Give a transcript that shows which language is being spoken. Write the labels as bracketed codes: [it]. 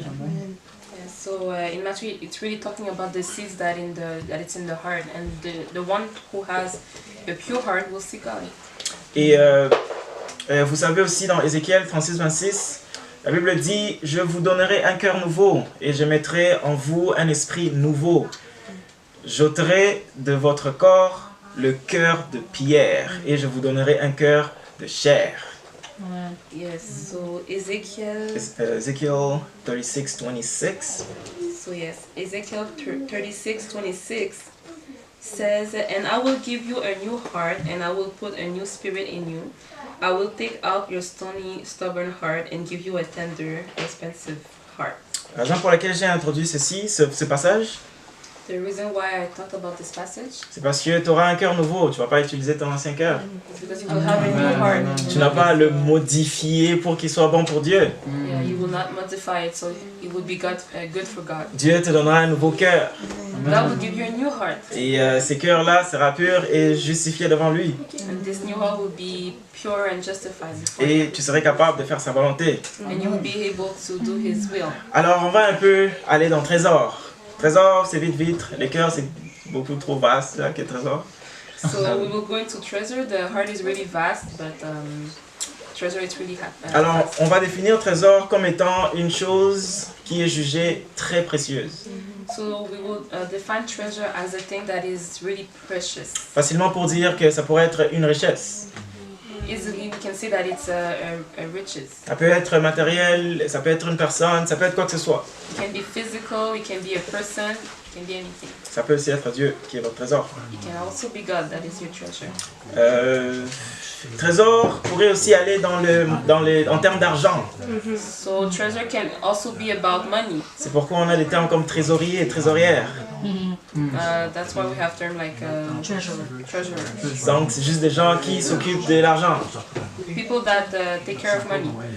[en] Yeah, so in Matthew, it's really talking about the seeds that it's in the heart, and the one who has a pure heart will see God. [fr] Et vous savez aussi dans Ézéchiel 36:26, la Bible dit « Je vous donnerai un cœur nouveau et je mettrai en vous un esprit nouveau. J'ôterai de votre corps le cœur de pierre et je vous donnerai un cœur de chair. » [en] Yes, so Ezekiel. Ezekiel 36:26. So yes, Ezekiel 36:26 says, "And I will give you a new heart, and I will put a new spirit in you. I will take out your stony, stubborn heart, and give you a tender, responsive heart." [fr] La raison pour laquelle j'ai introduit ce passage, [en] The reason why I talked about this passage [fr] c'est parce que tu auras un cœur nouveau, tu ne vas pas utiliser ton ancien cœur. [en] is because you will have a new heart. [fr] Tu n'as pas à le modifier pour qu'il soit bon pour Dieu. [en] Yeah, you will not modify it, so it will be good for God. [fr] Dieu te donnera un nouveau cœur. [en] God will give you a new heart, [fr] Et ces cœurs-là sera pur et justifié devant lui. [en] and this new heart will be pure and justified before [fr] Et [en] Him, [fr] tu serais capable de faire sa volonté. [en] and you will be able to do His will. [fr] Alors on va un peu aller dans Trésor. Trésor, c'est vite, vite. Les cœurs, c'est beaucoup trop vaste là, que trésor. [en] So we will go into treasure. The heart is really vast, but treasure is really [fr] Alors, [en] vast. [fr] on va définir trésor comme étant une chose qui est jugée très précieuse. [en] So we will define treasure as a thing that is really precious. [fr] Facilement pour dire que ça pourrait être une richesse. [en] Easily, we can say that it's a riches. [fr] Ça peut être matériel, ça peut être une personne, ça peut être quoi que ce soit. [en] It can be physical. It can be a person. It can be anything. [fr] Ça peut aussi être Dieu qui est votre trésor. [en] It can also be God that is your treasure. [fr] Trésor pourrait aussi aller en termes d'argent. [en] So treasure can also be about money. [fr] C'est pourquoi on a des termes comme trésorier et trésorière. [en] That's why we have terms like treasurer. [fr] Donc c'est juste des gens qui s'occupent de l'argent. [en] People that take care of money.